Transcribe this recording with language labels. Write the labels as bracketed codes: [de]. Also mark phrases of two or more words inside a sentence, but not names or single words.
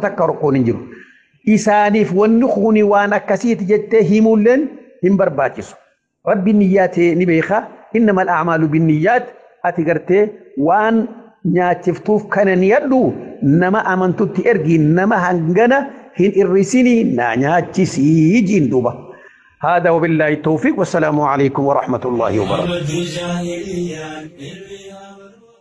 [om] akka rakkoon hin jiru isaaniif wanni kuni waan akkasiiti jettee himuulleen hin barbaachisu rabbi niyyaate ni beeka [ar] إنما الأعمال بالنيات [om] ati gartee waan nyaachiftuuf kana niyadhu nama amantutti ergi nama hangana hin irrisini na nyaachisi jiin duuba [ar] هذا وبالله التوفيق والسلام عليكم ورحمة الله وبركاته.